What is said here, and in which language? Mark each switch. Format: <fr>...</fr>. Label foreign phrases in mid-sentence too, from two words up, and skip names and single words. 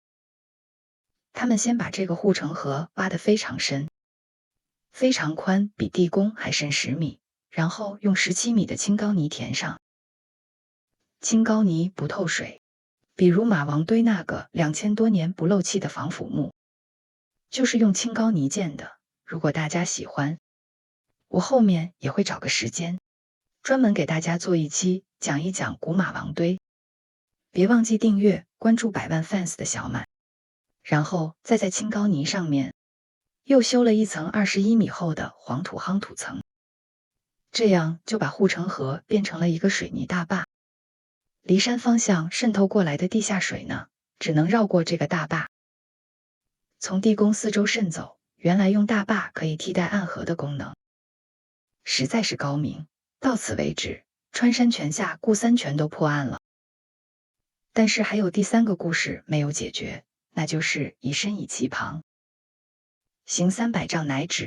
<zh>他們先把這個護城河挖得非常深，非常寬，比地宮還深10米，然後用17米的青膏泥填上。青膏泥不透水，比如馬王堆那個2000多年不漏氣的防腐墓，就是用青膏泥建的。如果大家喜歡，我後面也會找個時間，專門給大家做一期講一講古馬王堆。別忘記訂閱關注百萬 fans 的小滿。然後再在青膏泥上面又修了一層21米厚的黃土夯土層，這樣就把護城河變成了一個水泥大壩。離山方向滲透過來的地下水呢，只能繞過這個大壩，從地宮四周滲走。原來用大壩可以替代暗河的功能，實在是高明。到此為止，穿山泉下固3泉都破案了。但是還有第3個故事沒有解決，那就是以身以其旁，行300丈乃止。</zh>